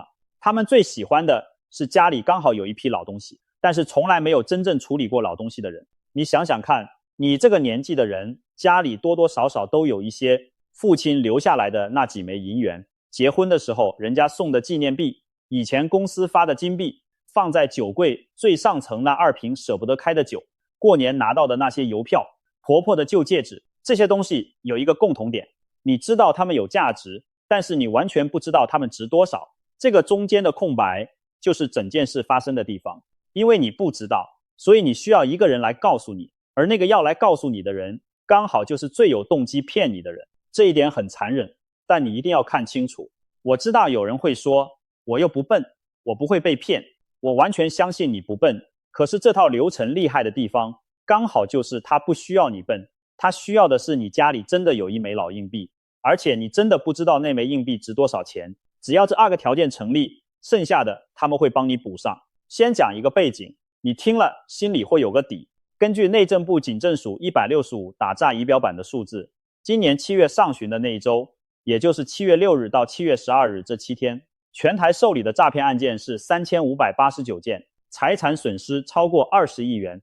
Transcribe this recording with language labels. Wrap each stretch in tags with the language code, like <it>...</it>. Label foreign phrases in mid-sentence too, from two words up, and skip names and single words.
<zh>他們最喜歡的是家裡剛好有一批老東西，但是從來沒有真正處理過老東西的人。你想想看，你這個年紀的人，家裡多多少少都有一些父親留下來的那幾枚銀元，結婚的時候人家送的紀念幣，以前公司發的金幣，放在酒櫃最上層那2瓶捨不得開的酒，過年拿到的那些郵票，婆婆的舊戒指，這些東西有一個共同點，你知道它們有價值，但是你完全不知道它們值多少。這個中間的空白就是整件事發生的地方，因為你不知道，所以你需要一個人來告訴你，而那個要來告訴你的人，剛好就是最有動機騙你的人。這一點很殘忍，但你一定要看清楚。我知道有人會說，我又不笨，我不會被騙，我完全相信你不笨。可是這套流程厲害的地方，剛好就是它不需要你笨，它需要的是你家裡真的有一枚老硬幣，而且你真的不知道那枚硬幣值多少錢。只要這2個條件成立，剩下的他們會幫你補上。先講一個背景，你聽了心裡會有個底。根據內政部警政署165打詐儀表板的數字，今年7月上旬的那一周，也就是7月6日到7月12日這7天，全台受理的詐騙案件是3589件，財產損失超過20億元。</zh>